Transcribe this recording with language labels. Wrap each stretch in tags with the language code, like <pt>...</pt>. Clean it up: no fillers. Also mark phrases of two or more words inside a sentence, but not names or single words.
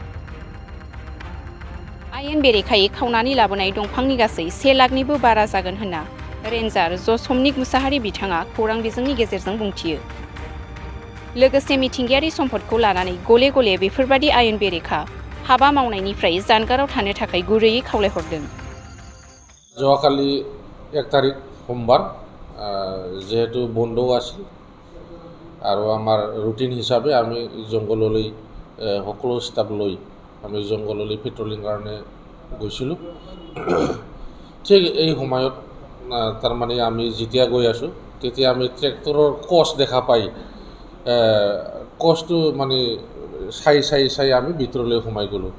<brx>आयेन बेरेखायै खावनानै लाबोनाय दंफांनि गासै 1 लाखनिबो बारा जागोन होनना रेन्जार जसमनिक मुसाहारि बिथाङा खौरां बिजोंनि गेजेरजों बुंथियो। लोगोसे मिथिंगायारि सम्पदखौ लानानै गले गले बेफोरबादि आयेन बेरेखा हाबा मावनायनिफ्राय जानगाराव थानो थाखाय गुरैयै खावलायहरदों।</brx> <as>যোৱাকালি 1 তাৰিখ সোমবাৰ যেহেতু বন্ধও আছিল আৰু আমাৰ ৰুটিন হিচাপে আমি জংঘললৈ সকলো ষ্টাফ লৈ আমি জংঘললৈ পেট্ৰলিং কাৰণে গৈছিলোঁ। ঠিক এই সময়ত তাৰমানে আমি যেতিয়া গৈ আছোঁ তেতিয়া আমি ট্ৰেক্টৰৰ কচ দেখা পাই কচটো মানে চাই আমি ভিতৰলৈ সোমাই গ'লোঁ।</as>